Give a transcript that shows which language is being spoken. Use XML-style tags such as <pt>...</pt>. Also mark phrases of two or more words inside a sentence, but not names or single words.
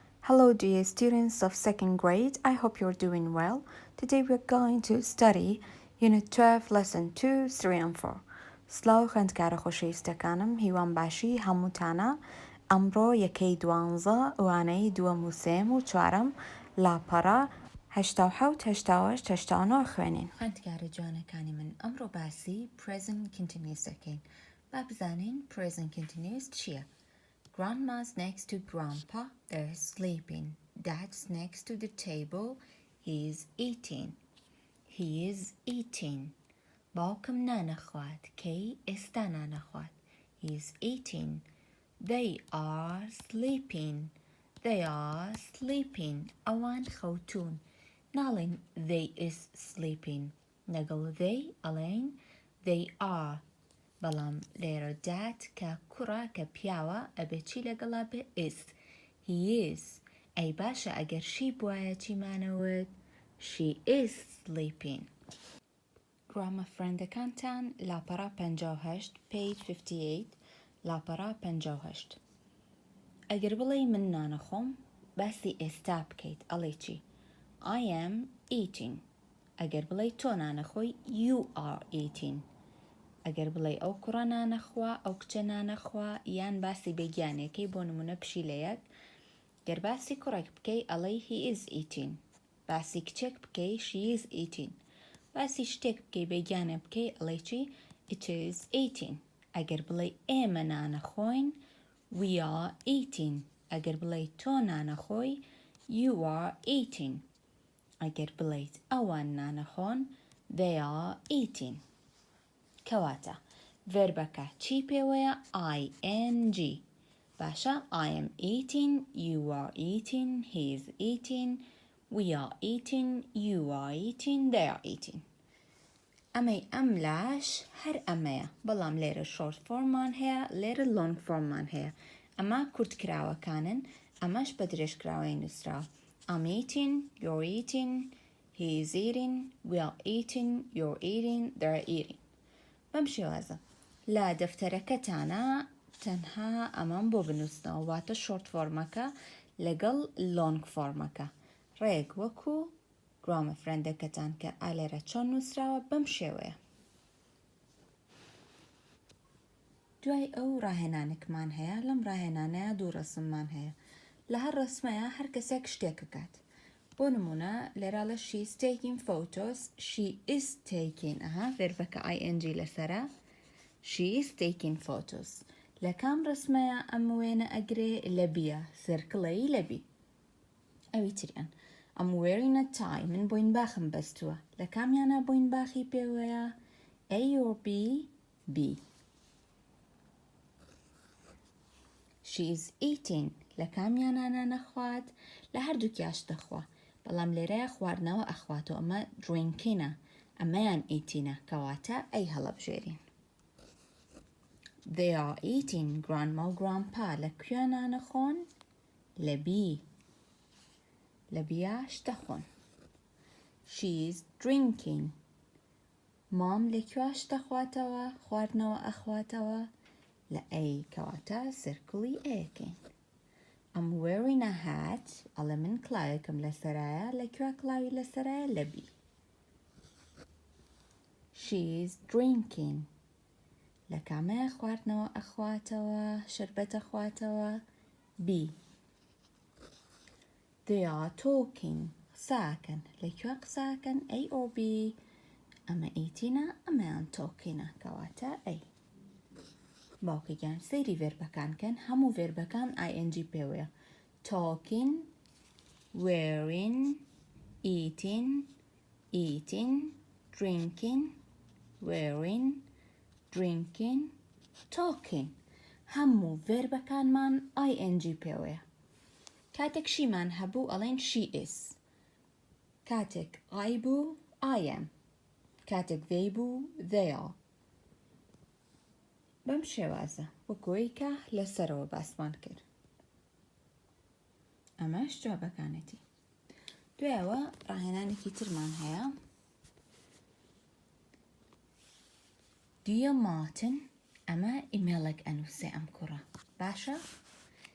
<en>Hello dear students of second grade, I hope you're doing well. Today we're going to study Unit 12 Lesson 2, 3 and 4.</en> <ckb>سلااو خوێندکارە خۆشەویستەکانم هیوان باشی هەمووتانە ئەمڕۆ یەکەی دوانزە وانەی دووەم و سێم و چوارەم لاپەڕە 87-88 خوێنین. خوێندکارە جوانەکانی من ئەمڕۆ باسی</ckb> <en>present continuous</en> <ckb>دەکەین. با بزانین</ckb> <en>present continuous</en> <ckb>چییە؟</ckb> <en>Grandma's next to Grandpa, they're sleeping. Dad's next to the table, he's eating. He is eating.</en> <ckb>باوکم نانەخوات. کەی ئێستا نانەخوات.</ckb> <en>He's eating. They are sleeping. They are sleeping.</en> <ckb>ئەوان خەوتون. ناڵێن</ckb> <en>they is sleeping.</en> <ckb>نەگەڵ they ئەڵێن</ckb> <en>they are.</en> <ckb>بەڵام لێرە dad کە کوڕە کە پیاوە ئەبێ چی لەگەڵا بێ is.</ckb> <en>He is.</en> <ckb>ئەی باشە ئەگەر شی بوایە چیمانەوت؟</ckb> <en>She is sleeping.</en> <ckb>گرامە فرەندەکانتان لاپەڕە 58 page 58 لاپەڕە 58. ئەگەر بڵێ من نانەخۆم باسی ئێستا بکەیت ئەڵێ چی؟</ckb> <en>I am eating.</en> <ckb>ئەگەر بڵێ تۆ نانەخۆی</ckb> <en>you are eating.</en> <ckb>ئەگەر بڵێ ئەو کوڕە نانەخوا ئەو کچە نانەخوا یان باسی بێگیانێکەی بۆ نمونە پشیلەیەک گەر باسی کوڕێک بکەی ئەڵێ</ckb> <en>he is eating.</en> <ckb>باسی کچێک بکەی</ckb> <en>she is eating.</en> <ckb>باسی شتێک بکەی بێگیانە بکەی ئەڵێ چی</ckb> <en>it is eating.</en> <ckb>ئەگەر بڵێ ئێمە نانەخۆین</ckb> <en>we are eating.</en> <ckb>ئەگەر بڵێ تۆ نانەخۆی</ckb> <en>you are eating.</en> <ckb>ئەگەر بڵێیت ئەوان نانەخۆن</ckb> <en>they are eating.</en> <ckb>کەواتە ڤێربەکە چی پێوەیە ing.</ckb> <en>باشە I am eating, you are eating, he is eating, we are eating, you are eating, they are eating.</en> <ckb>ئەمەی ئەم لاش هەر ئەمەیە بەڵام لێرە</ckb> <en>short formمان</en> <ckb>هەیە لێرە</ckb> <en>long formمان</en> <ckb>هەیە. ئەمە کورتکراوەکانن ئەمەش بە درێژکراوەی نووسراوە.</ckb> <en>I'm eating, you're eating, he is eating, we are eating, you're eating, they're eating.</en> <ckb>بەم شێوازە لە دەفتەرەکەتانە تەنها ئەمان بۆ بنووسنەوە واتە</ckb> <en>short formەکە</en> <ckb>لەگەڵ</ckb> <en>long formەکە</en> <ckb>ڕێک وەکو گرامە فرەندەکەتان کە ئالێرە چۆن نووسراوە بەم شێوەیە. دوای ئەو ڕاهێنانێکمان هەیە لەم ڕاهێنانەیە دوو ڕەسممان هەیە لە هەر ڕەسمەیە هەر کەسێک شتێکەکات. بۆ نمونە لێراڵە</ckb> <en>she is taking photos, she is taking</en> <ckb>ڤێربەکە ing لەسەرە</ckb> <en>she is taking photos.</en> <ckb>لە کام ڕسمەیە ئەم وێنە ئەگرێ لە بیە سرکڵەی لە بی. ئەوی تریان</ckb> <en>I'm wearing a tie.</en> <ckb>من بۆین باخم بەستووە لە کامیانە بۆین باخی پێوەیە</ckb> <en>A or B?</en> <ckb>B.</ckb> <en>She is eating.</en> <ckb>لە کامیانە نانەخوات لە هەردووکیاش دەخوا بەڵام لێرەیە خواردنەوە ئەخواتەوە ئەمە دریnkینە ئەمەیان ئیتینە کەواتە ئەی هەڵەبژێرین.</ckb> <en>They are eating. Grandma و grandpa</en> <ckb>لەکوێ نانەخۆن؟ لە بی. لە بیاش دەخۆن.</ckb> <en>She is drinking.</en> <ckb>مام لەکوێش دەخواتەوە خواردنەوە ئەخواتەوە لە ئەی کەواتە سرکڵی ئەیەکەین.</ckb> <en>I'm wearing a hat.</en> <ckb>ئەڵێ من کڵاوێکم لەسەرایە لەکوێ کڵاوی لەسەرایە لە بی.</ckb> <en>She is drinking.</en> <ckb>لە کامەیە خواردنەوە ئەخواتەوە شربەت ئەخواتەوە بی.</ckb> <en>They are talking.</en> <ckb>قساکەن لەکوێ قساکەن</ckb> <en>A or B؟</en> <ckb>ئەمە ئیتینە ئەمەیان تۆکینە کەواتە ئەی. باوکەگیان سەیری ڤێربەکانکەن هەموو ڤێربەکان ing پێوەیە.</ckb> <en>talking, wearing, eating, eating, drinking, wearing, drinking, talking.</en> <ckb>هەموو ڤێربەکانمان ing پێوەیە. کاتێک شیمان هەبوو ئەڵێن she is. کاتێک I بوو</ckb> <en>I am.</en> <ckb>کاتێک they بوو</ckb> <en>they are.</en> <ckb>بەم شێوازە وەکوەی کە لەسەرەوە باسمان کرد. ئەمەش جوابەکانێتی. دوایەوە ڕاهێنانێکی ترمان هەیە. Dear Martin ئەمە ئیمێڵێک ئەنووسێ ئەم کوڕە باشە؟</ckb>